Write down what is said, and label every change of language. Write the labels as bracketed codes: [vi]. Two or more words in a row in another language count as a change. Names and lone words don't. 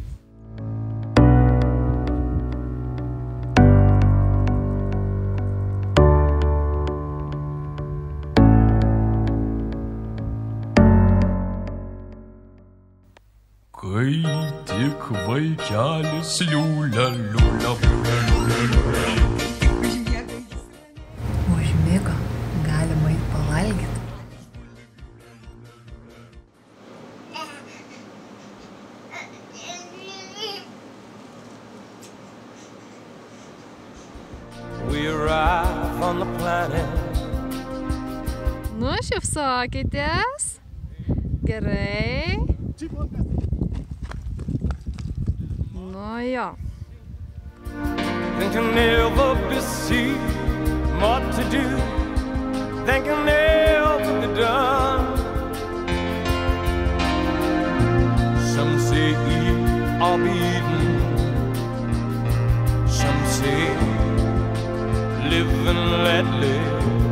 [lt] Kai tik vaikelis liūlia, liūlia, liūlia, liūlia, liūlia. Užmigo, galima į pavalgyti. [en] We arrive on the planet. [lt] Nu, šypsokitės. Gerai. Nu jo. [en] There can never be seen, more to do than can never be done. Some say eat or be eaten. Some say live and let live.